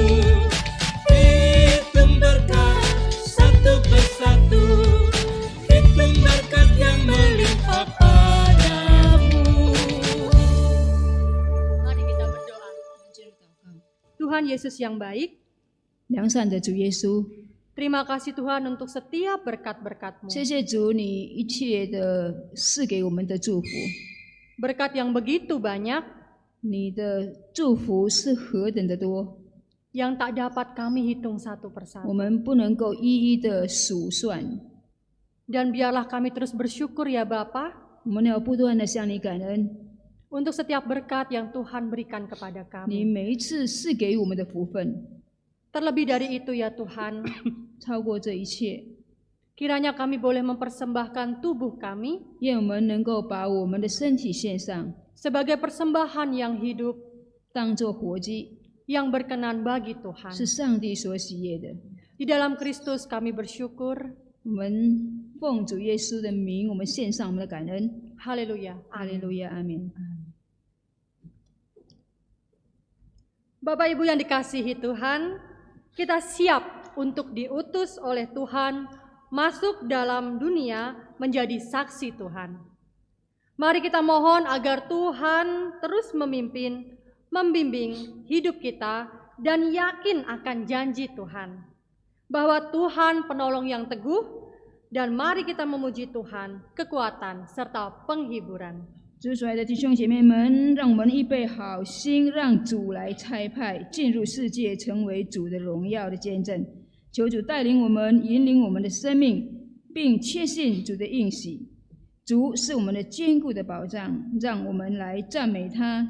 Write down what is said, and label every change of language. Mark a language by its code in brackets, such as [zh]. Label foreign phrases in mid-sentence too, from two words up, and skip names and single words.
[id] Hitung berkat satu persatu, hitung berkat yang melimpah. Tuhan Yesus yang baik, [zh] 良善的主耶稣， [id] terima kasih Tuhan untuk setiap berkat-berkat-Mu. [zh] 谢谢主你一切的赐给我们的祝福， [id] Berkat yang begitu banyak, [zh] 你的祝福是何等的多， [id] yang tak dapat kami hitung satu [zh] 我 [id] persatu. [zh] 们不能够一一的数算。 [id] Dan biarlah kami terus bersyukur ya Bapa, [zh] 我们要不断的向你感恩， [id] untuk setiap berkat yang Tuhan berikan kepada [zh] 你 [id] kami. [zh] 每一次赐给我们的福分， [id] Terlebih dari itu ya Tuhan, [zh] 超过这一切， [id] kiranya kami boleh mempersembahkan tubuh kami [zh] 愿我们能够把我们的身体献上， [id] sebagai persembahan yang hidup, [zh] 当作活祭， [id] yang berkenan bagi Tuhan. [zh] 是上帝所喜悦的。 [id] Di dalam Kristus kami bersyukur. [zh] 我们奉主耶稣的名，我们献上我们的感恩。 [id] Haleluya. [zh] 哈利路亚，阿门。 [id] Bapak Ibu yang dikasihi Tuhan, kita siap untuk diutus oleh Tuhan masuk dalam dunia menjadi saksi Tuhan. Mari kita mohon agar Tuhan terus memimpin, membimbing hidup kita dan yakin akan janji Tuhan. Bahwa Tuhan penolong yang teguh, dan mari kita memuji Tuhan, kekuatan serta penghiburan. [zh] 主所爱的弟兄姐妹们，让我们预备好心，让主来差派进入世界，成为主的荣耀的见证。求主带领我们，引领我们的生命，并确信主的应许。主是我们的坚固的保障，让我们来赞美他。